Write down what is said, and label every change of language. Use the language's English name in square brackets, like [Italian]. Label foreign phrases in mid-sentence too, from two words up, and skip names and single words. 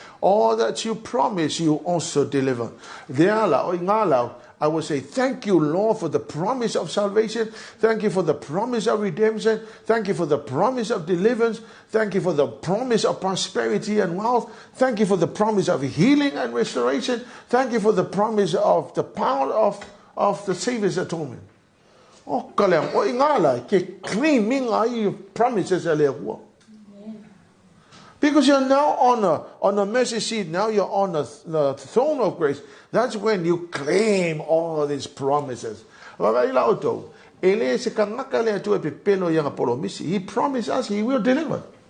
[English] All that you promise, you also deliver. I would say, thank you, Lord, for the promise of salvation. Thank you for the promise of redemption. Thank you for the promise of deliverance. Thank you for the promise of prosperity and wealth. Thank you for the promise of healing and restoration. Thank you for the promise of the power of the Savior's atonement. Oh, kalem, o ingala ke claiming your promises earlier. Because you're now on the mercy seat, now you're on the throne of grace. That's when you claim all these promises. He promised us He will deliver.